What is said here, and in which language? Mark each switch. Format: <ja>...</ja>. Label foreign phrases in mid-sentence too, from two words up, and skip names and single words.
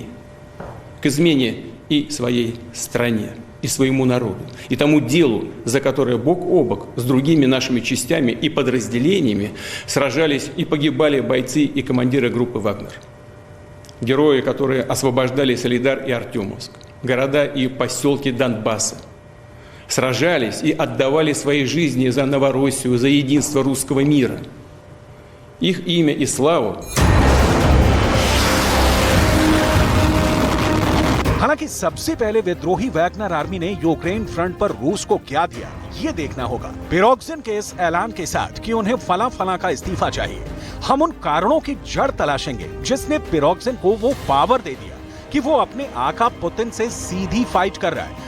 <ru>К измене и своей стране, и своему народу, и тому делу, за которое бок о бок с другими нашими частями и подразделениями сражались и погибали бойцы и командиры группы «Вагнер». Герои, которые освобождали Солидар и Артемовск, города и поселки Донбасса, сражались и отдавали свои жизни за Новороссию, за единство русского мира. Их имя и славу</ru> <hi>हालांकि सबसे पहले विद्रोही वैगनर आर्मी ने यूक्रेन फ्रंट पर रूस को क्या दिया ये देखना होगा। पिरोग्जिन के इस ऐलान के साथ कि उन्हें फला फला का इस्तीफा चाहिए, हम उन कारणों की जड़ तलाशेंगे जिसने पिरोग्जिन को वो पावर दे दिया कि वो अपने आका पुतिन से सीधी फाइट कर रहा है।</hi>